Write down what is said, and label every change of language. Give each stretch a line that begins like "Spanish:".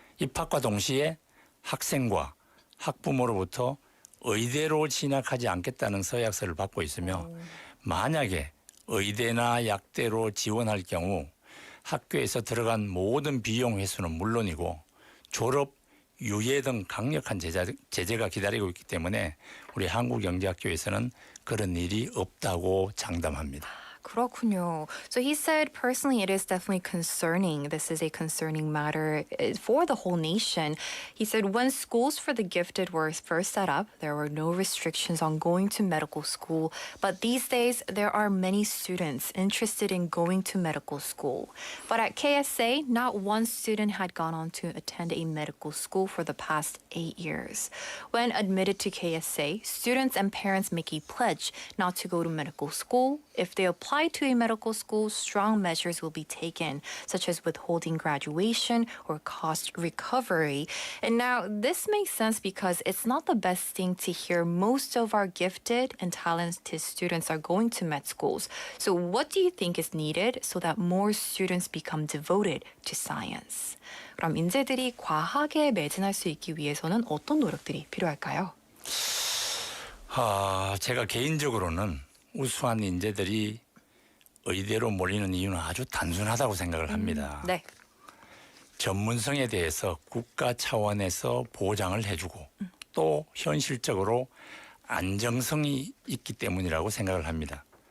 Korean: 입학과 동시에 학생과 학부모로부터 의대로 진학하지 않겠다는 서약서를 받고 있으며 만약에 의대나 약대로 지원할 경우 학교에서 들어간 모든 비용 회수는 물론이고 졸업, 유예 등 강력한 제재가 기다리고 있기 때문에 우리 한국영재학교에서는 그런 일이 없다고 장담합니다. 그렇군요.
English: So he said personally it is definitely concerning. This is a concerning matter for the whole nation. He said when schools for the gifted were first set up, there were no restrictions on going to medical school. But these days, there are many students interested in going to medical school. But at KSA, not one student had gone on to attend a medical school for the past 8 years. When admitted to KSA, students and parents make a pledge not to go to medical school. If they apply to a medical school, strong measures will be taken, such as withholding graduation or cost recovery. And now this makes sense because it's not the best thing to hear most of our gifted and talented students are going to med schools. So what do you think is needed so that more students become devoted to science?
Korean: 그럼 인재들이 과학에 매진할 수 있기 위해서는 어떤 노력들이 필요할까요? 제가 개인적으로는 우수한 인재들이 의대로 몰리는 이유는 아주 단순하다고 생각을 합니다. 네. 전문성에 대해서 국가 차원에서 보장을 해주고 또 현실적으로 안정성이 있기 때문이라고 생각을 합니다.